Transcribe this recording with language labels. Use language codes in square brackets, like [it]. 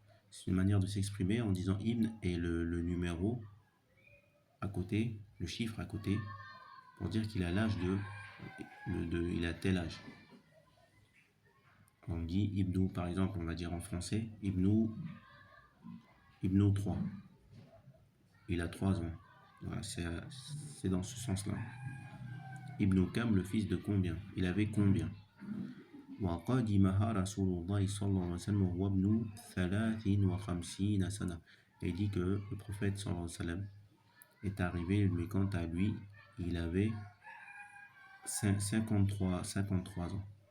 [fr] C'est une manière de s'exprimer en disant Ibn et le numéro à côté, le chiffre à côté, pour dire qu'il a l'âge il a tel âge. On dit Ibn, par exemple, on va dire en français, Ibn 3. Il a 3 ans. Voilà, c'est dans ce sens-là. Ibn Kam, le fils de combien? Il avait combien? [ar] وقدمها رسول الله صلى الله عليه وسلم وهو ابن 53 سنة. [fr] Et il dit que le prophète sallallahu alayhi wa sallam est arrivé, mais quant à lui, il avait 53 ans.